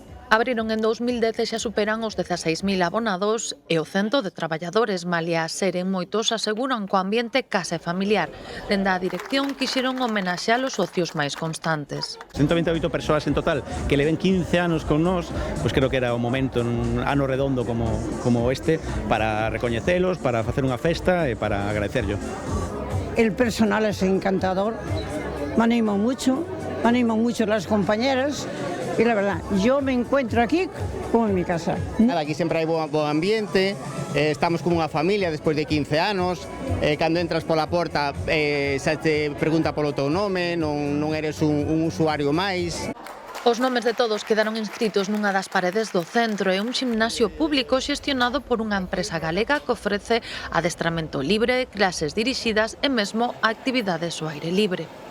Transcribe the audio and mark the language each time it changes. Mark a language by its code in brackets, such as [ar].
[gl] Abriron en 2010 e xa superan os 16.000 abonados e o cento de traballadores, malia seren moitos, aseguran co ambiente casa familiar. Dende a dirección quixeron homenaxear os socios máis constantes. 128 persoas en total que leven 15 anos con nós, pois creo que era o momento nun ano redondo como este para recoñecelos, para facer unha festa e para agradecerlo. [es] El personal es encantador, me animan mucho las compañeras. Y la verdad, yo me encuentro aquí como en mi casa. [gl] Aquí sempre hai bo ambiente, estamos como unha familia despois de 15 anos, cando entras pola porta xa te pregunta polo teu nome, non eres un usuario máis. Os nomes de todos quedaron inscritos nunha das paredes do centro e un gimnasio público xestionado por unha empresa galega que ofrece adestramento libre, clases dirixidas e mesmo actividades ao aire libre.